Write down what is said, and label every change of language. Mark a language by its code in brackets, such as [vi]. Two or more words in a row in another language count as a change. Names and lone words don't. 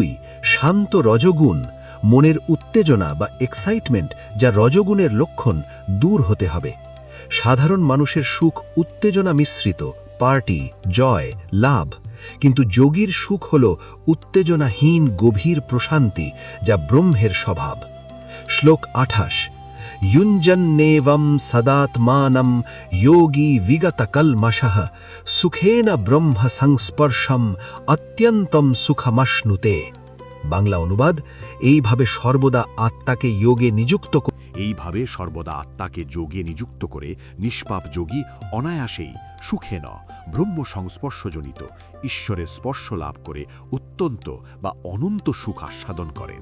[bn] শান্ত রজগুণ, মনের উত্তেজনা বা এক্সাইটমেন্ট, যা রজগুণের লক্ষণ, দূর হতে হবে। সাধারণ মানুষের সুখ উত্তেজনা মিশ্রিত, পার্টি, জয়, লাভ। কিন্তু যোগীর সুখ হল উত্তেজনাহীন গভীর প্রশান্তি, যা ব্রহ্মের স্বভাব। শ্লোক 28। [sa] युञ्जन्नेवं सदात्मानं योगी विगतकल्मषः सुखेन ब्रह्म संस्पर्शम अत्यन्तम सुखमश्नुते। [bn] বাংলা অনুবাদ: এইভাবে সর্বদা আত্মাকে যোগে নিযুক্ত করে নিষ্পাপ যোগী অনায়াসেই [sa] সুখেন ব্রহ্ম [bn] সংস্পর্শজনিত ঈশ্বরের স্পর্শ লাভ করে অত্যন্ত বা অনন্ত সুখ আস্বাদন করেন।